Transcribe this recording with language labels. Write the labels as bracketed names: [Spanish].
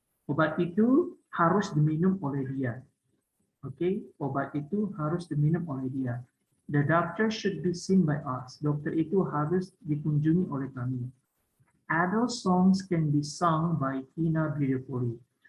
[Indonesian] Obat itu harus diminum oleh dia. Oke, obat itu harus diminum oleh dia. [English] The doctor should be seen by us. [Indonesian] Dokter itu harus dikunjungi oleh kami. [English] Adele songs can be sung by Tina beautifully.